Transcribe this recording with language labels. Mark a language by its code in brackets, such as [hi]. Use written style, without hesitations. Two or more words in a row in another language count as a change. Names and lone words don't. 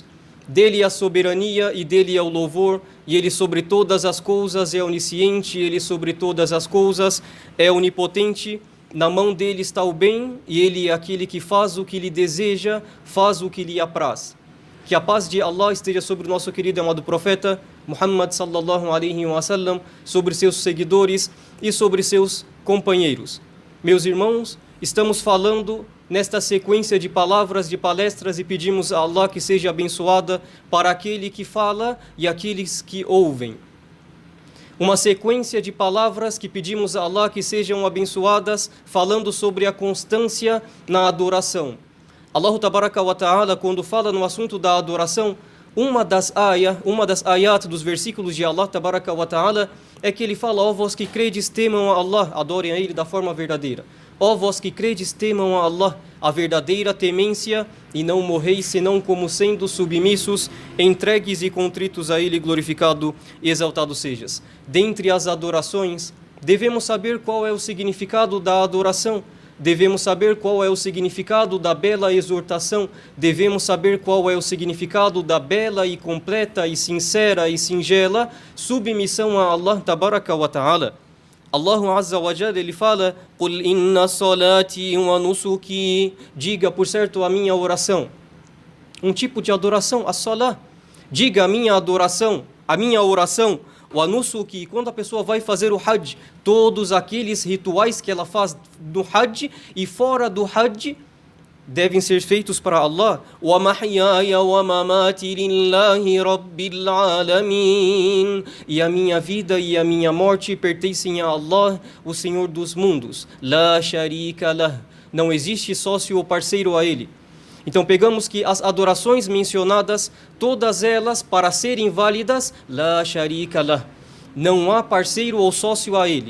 [pt] Dele é a soberania e dele é o louvor, e Ele sobre todas as coisas é onisciente, Ele sobre todas as coisas é onipotente. Na mão dele está o bem, e Ele é aquele que faz o que lhe deseja, faz o que lhe apraz. Que a paz de Allah esteja sobre o nosso querido e amado profeta Muhammad [ar] صلى الله عليه وسلم, [pt] sobre seus seguidores e sobre seus companheiros. Meus irmãos, estamos falando nesta sequência de palavras, de palestras, e pedimos a Allah que seja abençoada para aquele que fala e aqueles que ouvem. Uma sequência de palavras que pedimos a Allah que sejam abençoadas, falando sobre a constância na adoração. [ar] الله تبارك وتعالى, [pt] quando fala no assunto da adoração, uma das ayat dos versículos de [ar] الله تبارك وتعالى [pt] é que ele fala: ó vós que credes, temam a Allah, adorem a Ele da forma verdadeira. Ó vós que credes, temam a Allah, a verdadeira temência, e não morreis senão como sendo submissos, entregues e contritos a Ele, glorificado e exaltado sejas. Dentre as adorações, devemos saber qual é o significado da adoração. Devemos saber qual é o significado da bela exortação, devemos saber qual é o significado da bela e completa e sincera e singela submissão a [ar] الله تبارك وتعالى. الله عز وجل, [pt] ele fala: [ar] "قل إن صلاتي ونسكي", [pt] diga, por certo, a minha oração. Um tipo de adoração, a salah. Diga a minha adoração, a minha oração. O anusuki, quando a pessoa vai fazer o Hajj, todos aqueles rituais que ela faz no Hajj e fora do Hajj devem ser feitos para Allah. [ar] ومحياي ومماتي لله رب العالمين. [pt] E a minha vida e a minha morte pertencem a Allah, o Senhor dos mundos. [ar] لا شريك له. [pt] Não existe sócio ou parceiro a Ele. Então pegamos que as adorações mencionadas, todas elas, para serem válidas, [ar] لا شريك له, [pt] não há parceiro ou sócio a Ele.